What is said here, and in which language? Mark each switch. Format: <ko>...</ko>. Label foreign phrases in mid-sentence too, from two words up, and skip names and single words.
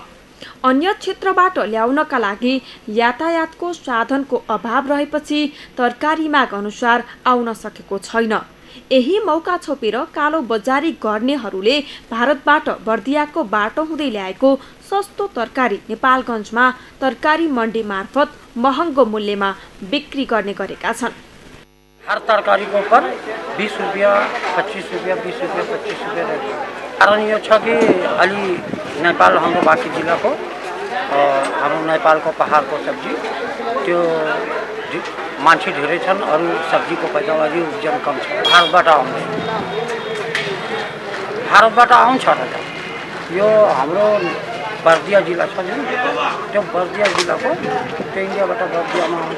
<ne>अन्य क्षेत्रबाट ल्याउनका लागि यातायातको साधनको अभाव रहेपछि तरकारी माग अनुसार आउन सकेको छैन। यही मौका छोपेर कालो बजारी गर्नेहरूले भारतबाट बर्दियाको बाटो हुँदै ल्याएको सस्तो तरकारी नेपालगञ्जमा तरकारी मण्डी मार्फत महँगो मूल्यमा बिक्री गर्ने गरेका छन्।</ne> <hi>हर तरकारी को ऊपर 20 रुपया 25 रुपया 20 रुपया 25 रुपया रहता है।</hi> <ne>कारण यो छ कि अलि नेपाल हाम्रो बाँके जिल्लाको हाम्रो नेपालको पहाडको सब्जी त्यो मान्छे धेरै छन्। अरू सब्जीको पैदावारी उब्जन कम छ। भारतबाट आउँछ र त यो हाम्रो बर्दिया जिल्ला छ नि, त्यो बर्दिया जिल्लाको त्यो इन्डियाबाट बर्दियामा आउँछ।</ne>